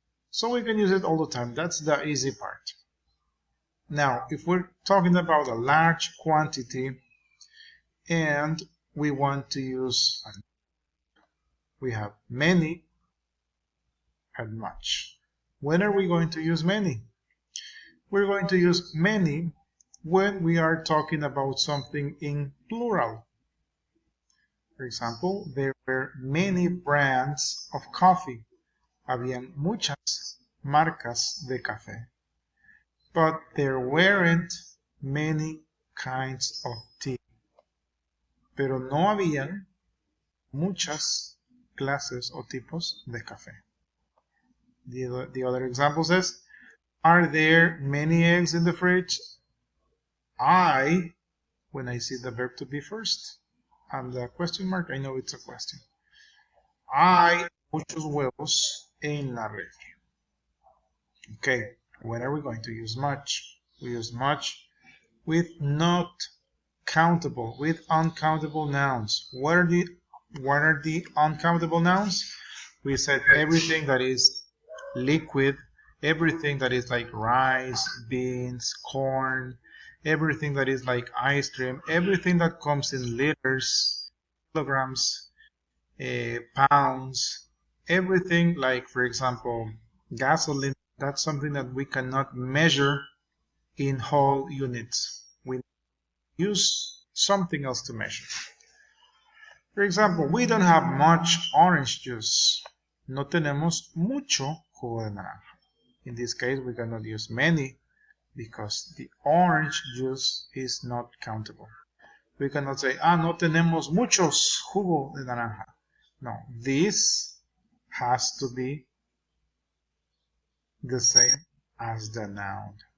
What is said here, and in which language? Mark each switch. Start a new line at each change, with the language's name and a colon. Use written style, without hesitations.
English: So we can use it all the time. That's the easy part. Now, if we're talking about a large quantity and we want to use, we have many and much. When are we going to use many? We're going to use many when we are talking about something in plural. For example, there were many brands of coffee.
Spanish: Habían muchas marcas de café.
English: But there weren't many kinds of tea.
Spanish: Pero no habían muchas clases o tipos de café.
English: The other example says, are there many eggs in the fridge? When I see the verb to be first, and the question mark, I know it's a question.
Spanish: Hay muchos huevos en la refri.
English: Okay, when are we going to use much? We use much with not countable, with uncountable nouns. What are the uncountable nouns? We said everything that is liquid, everything that is like rice, beans, corn, everything that is like ice cream, everything that comes in liters, kilograms, pounds, everything like, for example, gasoline, that's something that we cannot measure in whole units. We use something else to measure. For example, we don't have much orange juice.
Spanish: No tenemos mucho jugo de naranja.
English: In this case, we cannot use many because the orange juice is not countable. We cannot say,
Spanish: no tenemos muchos jugo de naranja.
English: No, this has to be the same as the noun.